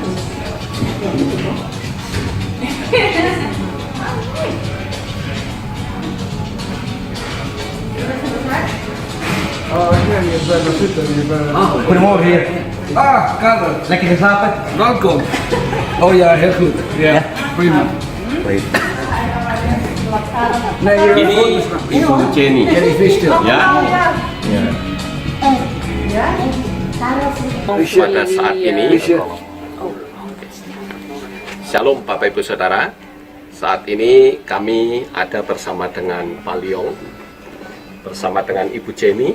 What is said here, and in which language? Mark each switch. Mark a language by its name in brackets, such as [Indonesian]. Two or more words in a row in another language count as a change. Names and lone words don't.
[Dutch] Oh, je bent er zitten. Goedemorgen heer. Karel. Lekker geslapen? Welkom. Oh ja, heel goed. Ja, prima. Nee, [Indonesian] Ini Ibu Jenny. Jenny Vistil. Ya. Pada saat ini, Shalom Bapak Ibu Saudara. Saat ini kami ada bersama dengan Pak Leong, bersama dengan Ibu Jenny.